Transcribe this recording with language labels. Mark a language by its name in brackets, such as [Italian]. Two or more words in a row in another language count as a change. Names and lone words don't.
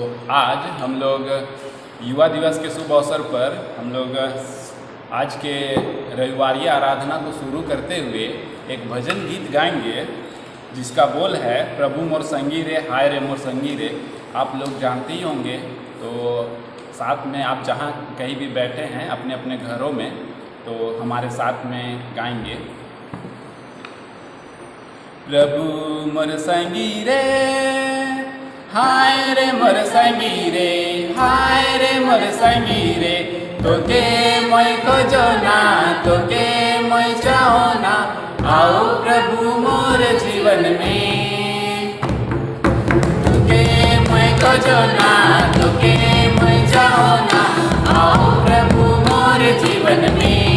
[Hindi] आज हम लोग युवा दिवस के शुभ अवसर पर हम लोग आज के रविवारी आराधना को शुरू करते हुए एक भजन गीत गाएंगे जिसका बोल है प्रभु मोर संगी रे, हाय रे मोर संगी रे। आप लोग जानते ही होंगे, तो साथ में आप जहाँ कहीं भी बैठे हैं अपने अपने घरों में, तो हमारे साथ में गाएंगे। [Sadri] प्रभु मोर संगी रे, हाय रे मोर संगी रे, हाय रे मोर संगी रे। तोके मैं खोजो ना, तोके मैं चाहो ना, आओ प्रभु मोर जीवन में। तोके मैं खोजो ना, तोके मैं चाहो ना, आओ प्रभु मोर जीवन में।